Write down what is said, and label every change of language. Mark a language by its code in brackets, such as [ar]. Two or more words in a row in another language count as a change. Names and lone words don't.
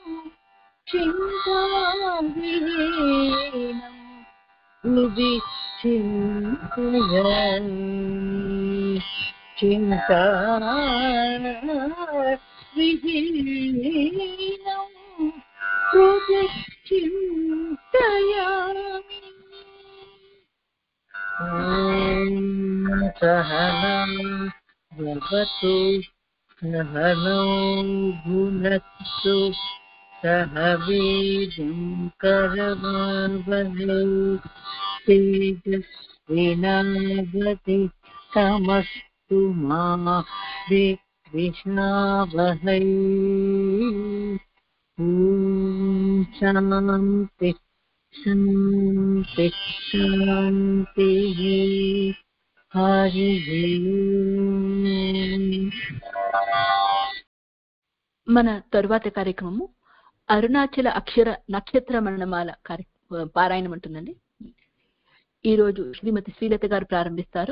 [sa] చింతావిహీనం హృది చింతయన్ చింతావిహీనం హృది చింతయామి. सहना भवतु सहनौ भुनक्तु सह वीर्यं करवावहै तेजस्विनावधीतमस्तु मा विद्विषावहै। ॐ शान्ति शान्ति शान्तिः। హరి [te] మన తరువాత కార్యక్రమము అరుణాచల అక్షర నక్షత్ర మణమాల పారాయణం ఉంటుందండి. ఈ రోజు శ్రీమతి శ్రీలత గారు ప్రారంభిస్తారు.